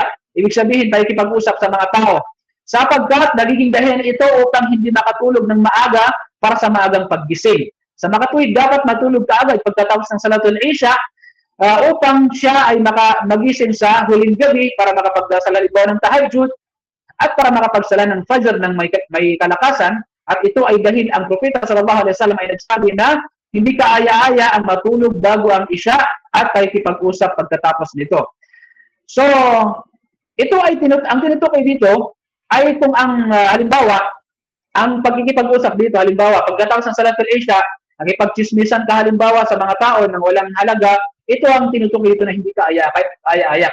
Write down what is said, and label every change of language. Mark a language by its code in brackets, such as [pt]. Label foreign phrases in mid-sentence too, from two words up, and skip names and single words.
[tl] Ibig sabihin, pakikipag-usap sa mga tao. Sapagkat nagiging dahilan ito upang hindi makatulog ng maaga para sa maagang paggising. Sa makatuwid, dapat matulog kaagad pagkatapos ng [ar] صلاة العشاء [tl] upang siya ay magising sa huling gabi para makapagdasal halimbawa ng tahajjud at para makapagsala ng Fajr ng may kalakasan. At ito ay dahil ang Propeta [ar] صلى الله عليه وسلم [tl] ay nagsabi na hindi kaaya-aya ang matulog bago ang Isha at pakikipag-usap pagkatapos nito. So, ito ay ang tinutukoy dito ay kung ang halimbawa, ang pagkikipag-usap dito, halimbawa, pagkatapos ng [ar] صلاة العشاء, [tl] nakipagchismisan ka halimbawa sa mga tao nang walang halaga, ito ang tinutukoy dito na hindi kaaya-aya.